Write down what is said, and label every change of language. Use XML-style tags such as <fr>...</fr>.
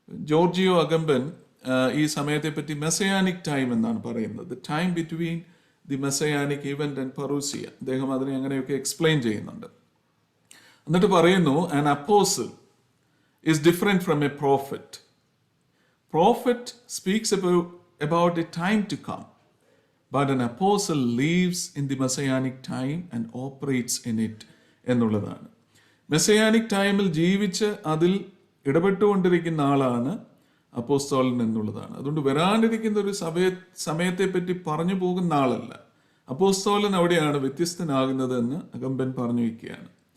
<ml>Giorgio അഗംബൻ ഈ സമയത്തെപ്പറ്റി messianic time എന്നാണ് പറയുന്നത്.</ml> <en>Time between the messianic event and parousia.</en> <ml>അദ്ദേഹം അതിനെ അങ്ങനെയൊക്കെ എക്സ്പ്ലെയിൻ ചെയ്യുന്നുണ്ട്. എന്നിട്ട് പറയുന്നു,</ml> <en>An apostle is different from a prophet. Prophet speaks about a time to come, but an apostle lives in the messianic time and operates in it</en> <ml>എന്നുള്ളതാണ്. മെസ്സയാനിക് ടൈമിൽ ജീവിച്ച് അതിൽ ഇടപെട്ടുകൊണ്ടിരിക്കുന്ന ആളാണ് അപ്പോസ്തലൻ എന്നുള്ളതാണ്. അതുകൊണ്ട് വരാനിരിക്കുന്ന ഒരു സമയത്തെപ്പറ്റി പറഞ്ഞു പോകുന്ന ആളല്ല. അപ്പോസ്തലൻ അവിടെയാണ് വ്യത്യസ്തനാകുന്നത് എന്ന് അഗംബൻ പറഞ്ഞു വയ്ക്കുകയാണ്.</ml>